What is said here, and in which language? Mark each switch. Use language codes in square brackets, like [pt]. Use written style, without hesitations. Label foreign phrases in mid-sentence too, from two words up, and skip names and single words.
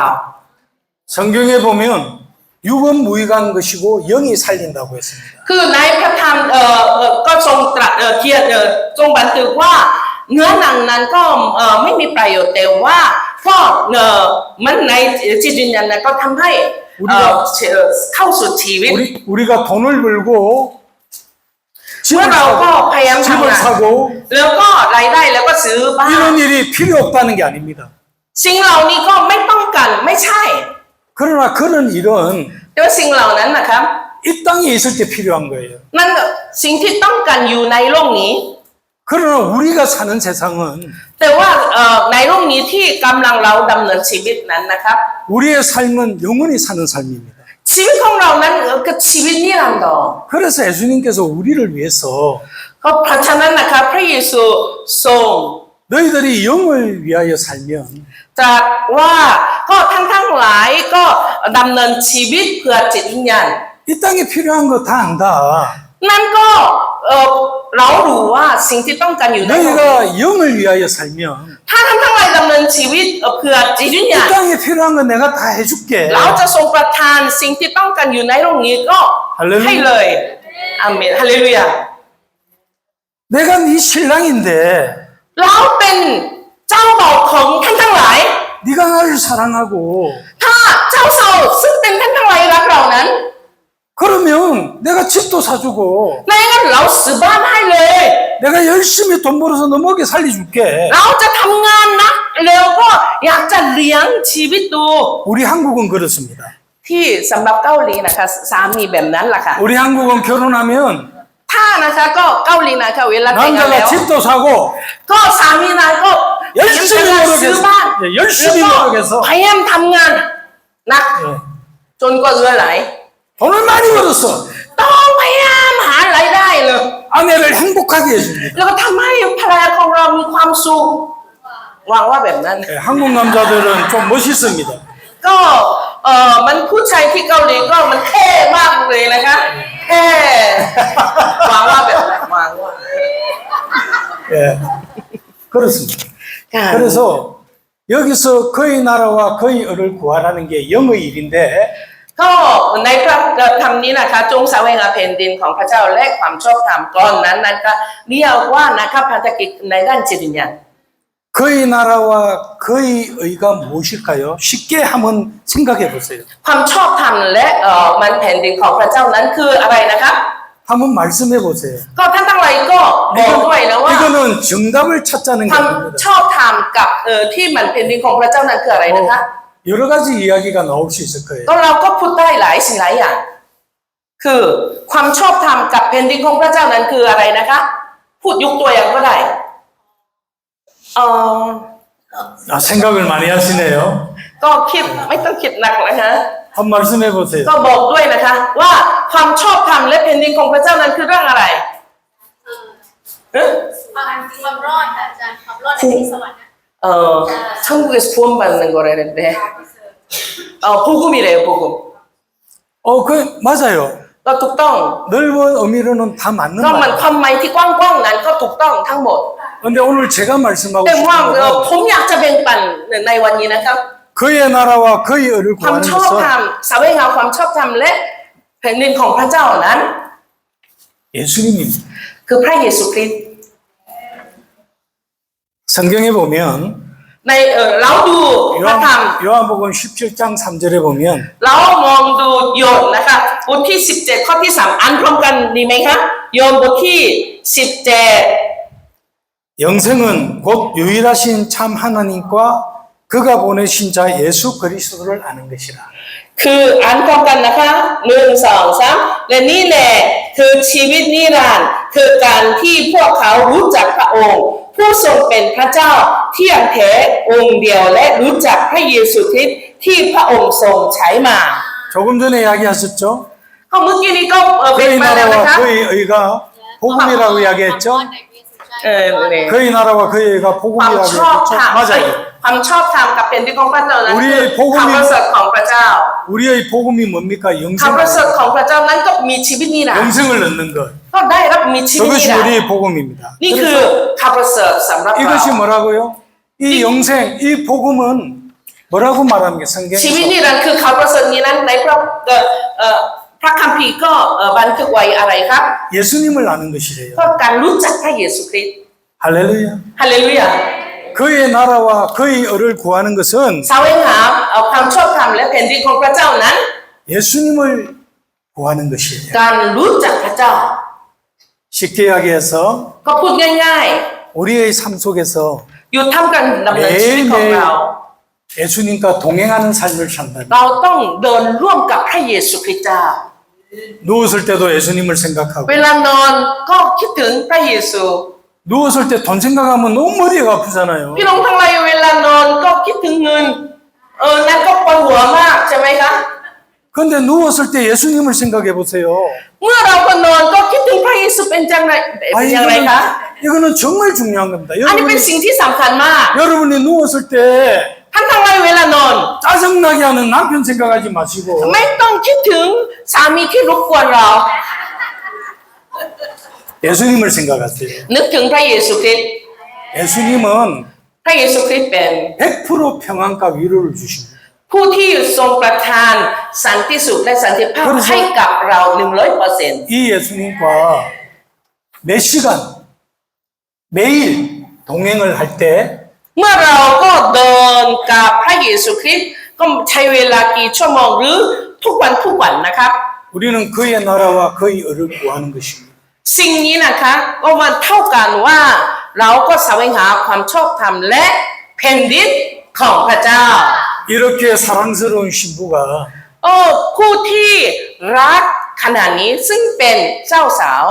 [ko] 성경에 보면 육은 무익한 것이고 영이 살린다고 했습니다. [th] คือในพระธรรมก็ทรงตรัสเขียนทรงบันทึกว่าเนื้อหนังนั้นก็ไม่มีประโยชน์แต่ว่าก็มันในจิตวิญญาณนั้นก็ทำให้เข้าสู่ชีวิต [ko] 우리가 돈을 벌고 [th] เมื่อเราก็พยายามทำ [ko] 집을 [th] งาน [ko] 사고 [th] แล้วก็รายได้แล้วก็ซื้อบ้าน [ko] 이런 일이 필요 없다는 게 아닙니다. [th] สิ่งเหล่านี้ก็ไม่ต้องการไม่ใช่ [ko] 그러나 그런 일은 [th] แต่ว่าสิ่งเหล่านั้นนะครับ [ko] 이 땅에 있을 때 필요한 거예요. [th] นั่นสิ่งที่ต้องการอยู่ในโลกนี้ [ko] 그러나 우리가 사는 세상은 [th] แต่ว่าในโลกนี้ที่กำลังเราดำเนินชีวิตนั้นนะครับ [ko] 우리의 삶은 영원히 사는 삶입니다. [th] ชีวิตของเรานั้นคือชีวิตนิรันดร์ [ko] 그래서 예수님께서 우리를 위해서 [th] ก็เพราะฉะนั้นนะครับพระเยซูทรง [ko] 너희들이 영을 위하여 살면 [th] ตรัสว่าก็ทั้งหลายก็ดำเนินชีวิตเพื่อจิตวิญญาณ [ko] 이 땅에 필요한 거 다 안다. [th] นั่นก็เรารู้ว่าสิ่งที่ต้องการอยู่ในโลกนี้ [ko] 너희가 영을 위하여 살면 [th] ถ้าทั้งหลายดำเนินชีวิตเพื่อจิตวิญ [ko] 이 [th] ญาณ [ko] 땅에 필요한 거 내가 다 해줄게. [th] เราจะทรงประทานสิ่งที่ต้องการอยู่ในโลกนี้ก็ [ko] 할렐루야. [th] ให้เลยอาเมนฮาเลลูยา [ko] 내가 네 신랑인데 [th] เราเป็นเจ้าบ่าวของท่านทั้งหลาย [ko] 네가 나를 사랑하고 [th] ถ้าเจ้าสาวซึ่งเป็นท่านทั้งหลายรักเรานั้น [ko] 그러면 내가 집도 사주고 [th] ในงั้นเราซื้อบ้านให้เลย [ko] 내가 열심히 돈 벌어서 너 먹여 살려줄게. [th] เราจะทำงานนะแล้วก็อยากจะเลี้ยงชีวิตดู [ko] 우리 한국은 그렇습니다. [th] ที่สำหรับเกาหลีนะคะสามีแบบนั้นแหละค่ะ [ko] 우리 한국은 결혼하면 [th] ถ้านะคะก็เกาหลีนะคะเวลาแต่งงานแล้ [ko] 남자가 [th] ว [ko] 집도 사고 [th] ก็สามีนั้นก็ [ko] 열심히 [th] ซื้อบ้าน [ko] 노력해서 열심히 [th] แล้วก็ [ko] 노력해서 [th] พยายามทำงานหนัก [ko] 예. [th] จนกว่าเหลือไหล [ko] 돈을 많이 벌었어. [th] ต้องพยายามหารายได้เลย [ko] 아내를 행복하게 해줍니다. [th] แล้วก็ทำให้ภรรยาของเรามีความสุขหวังว่าแบบนั้น [ko] 예, 한국 남자들은 좀 멋있습니다. [th] ก็มันผู้ชายที่เกาหลีก็มันเท่มากเลยนะคะเท่หวังว่าแบบนั้นหวังว่า [ko] 예, 그렇습니다. [th] ค่ะ [ko] 그래서 여기서 그의 나라와 그의 의를 구하라는 게 영의 일인데 [th] ก็ในพระธรรมนี้นะคะจงแสวงหาแผ่นดินของพระเจ้าและความชอบธรรมก่อนนั้นนะคะเรียกว่านะคะภารกิจในด้านจิตวิญญาณ [ko] 그의 나라와 그의 의가 무엇일까요? 쉽게 한번 생각해 보세요. [th] ความชอบธรรมและมันแผ่นดินของพระเจ้านั้นคืออะไรนะคะ [ko] 한번 말씀해 보세요. [th] ก็ท่านทั้งหลายก็บอกด้วยนะว่า [ko] 이거는 정답을 찾자는 게 [th] ความ [ko] 아닙니다. [th] ชอบธรรมกับที่มันแผ่นดินของพระเจ้านั้นคืออะไรนะคะ [ko] 여러 가지 이야기가 나올 수 있을 거예요. [th] ก็เราก็พูดได้หลายสิ่งหลายอย่าง คือความชอบธรรมกับแผ่นดินของพระเจ้านั้นคืออะไรนะคะ พูดยกตัวอย่างก็ได้ [ko] 생각을 많이 하시네요. [th] ก็คิดไม่ต้องคิดหนักนะคะ [ko] 한 말씀해 보세요. [th] ก็บอกด้วยนะคะ ว่าความชอบธรรมและแผ่นดินของพระเจ้านั้นคือเรื่องอะไร ความรอดค่ะอาจารย์ความรอดในที่สวรรค์นะ [ko] 천국에서 구원받는 거라는데 복음이래요 복음. 그 맞아요. [th] ก็ถูกต้อง [ko] 넓은 의미로는 다 맞는 [th] ก็มัน [ko] 말이에요. [th] ความหมายที่กว้างๆนั้นก็ถูกต้องทั้งหมด [ko] 근데 오늘 제가 말씀하고 [th] แต่ [ko] 싶은 [th] ว่า [ko] 건 [th] ผมอยากจะแบ่งปันในวันนี้นะครับ [ko] 그의 나라와 그의 의를 [th] ความ [ko] 구하는 [th] ชอบธรร [ko] 것은 [th] มแสวงหาความชอบธรรมและแผ่นดินของพระเจ้านั้น [ko] 예수님입니다. [th] คือพระเยซูคริสต์ [ko] 성경에 보면 [th] ในเราดูพระธรรม [ko] 요한복음 17장 3절에 보면 [th] เรามองดูโยนนะคะบทที่17ข้อที่3อ่านพร้อมกันดีไหมคะโยนบทที่17 [ko] 영생은 곧 유일하신 참 하나님과 그가 보내신 자 예수 그리스도를 아는 것이라. [th] คืออ่านพร้อมกันนะคะ1 2 3และนี่แหละคือชีวิตนิรันดร์คือการที่พวกเขารู้จักพระองค์ผู้ทรงเป็นพระเจ้าเที่ยงแท้องค์เดียวและรู้จักพระเยซูคริสต์ที่พระองค์ทรงใช้มา [ko] 조금 전에 이야기하셨죠? [th] เขาเมื่อกี้นี้ก็เป็น [ko] 그의 [th] มาแล้วนะ [ko] 나라와 [th] คะ [ko] 그의 의가 복음이라고 [th] ความ [ko] 이야기했죠? [th] รอดในพระเยซูใช่ [ko] 네. 그의 나라와 그의가 [th] ความ [ko] 복음이라고 [th] ชอบธรรม [ko] 맞아요. [th] ความชอบธรรมกับแผ่นดินของพระเจ้านั้น [ko] 우리의 [th] คือ [ko] 복음이 [th] ความประเสริฐของพระเจ้า [ko] 우리의 복음이 뭡니까? [th] ความประเสริฐ [ko] 영생, [th] ของพระเจ้านั้นก็มีชีวิตนิรันดร์ [ko] 영생을 얻는 것. [th] ก็ได้รับมีชีวิตนิ [ko] 그것이 [th] รันดร์ [ko] 우리의 복음입니다. [th] นี่คือข่าวประเสริฐสำหรับเรา [ko] 이것이 뭐라고요? 이 영생, 이 복음은 뭐라고 말합니까? [th] ชีวิต [ko] 성경에서 [th] นิรันดร์คือข่าวประเสริฐนี้นั้นในพระคัมภีร์ก็บันทึกไว้อะไรครับ [ko] 예수님을 아는 것이래요. [th] ก็การรู้จักพระเยซูคริสต์ [ko] 할렐루야. [th] ฮาเลลูยา [ko] 그의 나라와 그의 을을 구하는 것은 [th] แสวงหาความชอบธรรมและแผ่นดินของพระเจ้านั้น [ko] 예수님을 구하는 것이에요. [th] การรู้จักพระเจ้า [ko] 쉽게 이야기해서 [th] ก็พูดง่าย [ko] 우리의 삶 속에서 [th] ๆ อยู่ท่ามกลางดำเนินชีวิตของ [ko] 매일매일 [th] เรา [ko] 예수님과 동행하는 삶을 산다. [th] เราต้องเดินร่วมกับพระเยซูคริสต์เจ้า [ko] 누웠을 때도 예수님을 생각하고 [th] เวลานอนก็คิดถึงพระเยซู [ko] 누웠을 때 돈 생각하면 너무 머리가 아프잖아요. [th] พี่น้องทั้งหลายเวลานอนก็คิดถึงเงินนั่นก็ปวดหัวมากใช่ไหมคะ [ko] 그런데 누웠을 때 예수님을 생각해 보세요. [th] เมื่อเราก็นอนก็คิดถึงพระเยซูเป็นจังไรเป็นอย่างไรคะ [ko] 이거는 정말 중요한 겁니다. [th] อันนี้เป็นสิ่งที่สำคัญมาก [ko] 여러분이 누웠을 때 [th] ท่านทั้งหลายเวลานอน [ko] 짜증나게 하는 남편 생각하지 마시고 [th] ไม่ต้องคิดถึงสามีที่รบกวนเรา [ko] 예수님을 생각하세요. [th] นึกถึงพระเยซูคริสต์ [ko] 예수님은 [th] พระเยซูคริสต์เป็น [ko] 100% 평안과 위로를 주십니다. [th] ผู้ที่ทรงประทานสันติสุขและสันติภาพให้กับเรา 100% [ko] 이 예수님과 몇 시간 매일 동행을 할 때 [th] เมื่อเราก็เดินกับพระเยซูคริสต์ก็ใช้เวลากี่ชั่วโมงหรือทุกวันนะครับ [ko] 우리는 그의 나라와 그의 을을 구하는 것입니다. [th] สิ่งนี้นะคะก็มันเท่ากันว่าเราก็แสวงหาความชอบธรรมและแผ่นดินของพระเจ้า [ko] 이렇게 사랑스러운 신부가 [th] ผู้ที่รักขนาดนี้ซึ่งเป็นเจ้าสาว